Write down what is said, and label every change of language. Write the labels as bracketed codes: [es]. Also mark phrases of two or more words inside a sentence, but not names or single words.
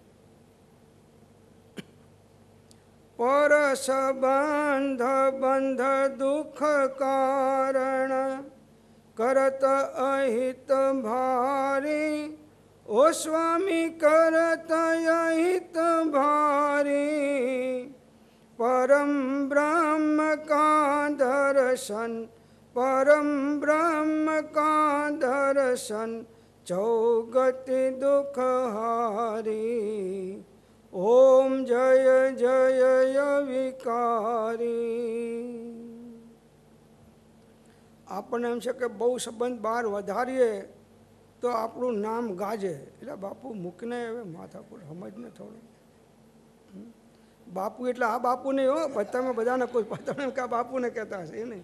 [hi] पर संबंध बंध दुःख कारण करत अहित भारी, ओ स्वामी करत अहित भारी, ઓ સ્વામી કરત અહિત ભારી. परम ब्रह्म का दर्शन, परम ब्रह्म का दर्शन, चौगति दुख हारी. ओम जय जय विकारी. [gu] આપણને એમ છે કે બહુ સંબંધ બહાર વધારીએ તો આપણું નામ ગાજે. એટલે બાપુ મૂકને હવે માથાકૂટ સમજને થોડું. બાપુ એટલે આ બાપુ નહીં હો, તમે બધાને કોઈ તમે કે બાપુને કહેતા હશે એ નહીં.